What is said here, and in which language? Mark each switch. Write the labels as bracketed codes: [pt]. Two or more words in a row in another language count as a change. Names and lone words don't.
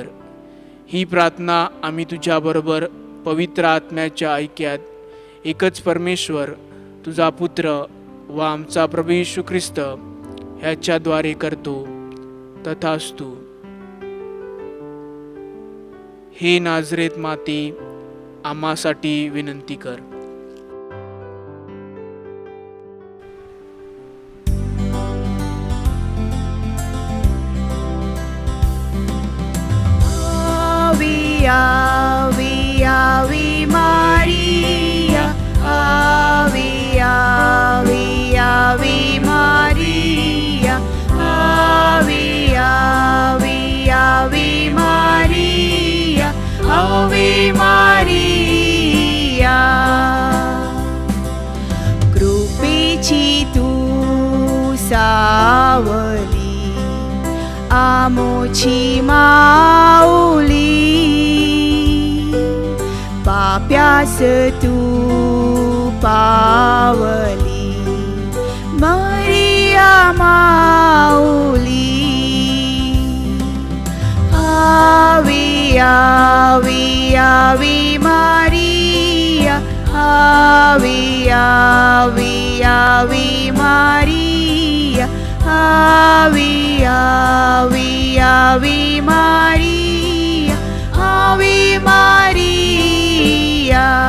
[mr] ही प्रार्थना आम्ही तुझ्याबरोबर पवित्र आत्म्याच्या ऐक्यात एकच परमेश्वर, तुझा पुत्र व आमचा प्रभू येशू ख्रिस्त ह्याच्याद्वारे करतो. तथास्तु. हे नाझरेत माते, आम्हासाठी विनंती कर. [la] Ave, Ave Maria, Ave, Ave, Ave Maria, Ave, Ave, Ave Maria, Ave Maria. [mr] कृपेची तू सावली, आमोची माऊली, पाप्यास तू पावली, मरिया माऊली. [la] Ave, Ave, Ave Maria, Ave, Ave, Ave Maria, Ave, Ave, Ave Maria, Ave Maria.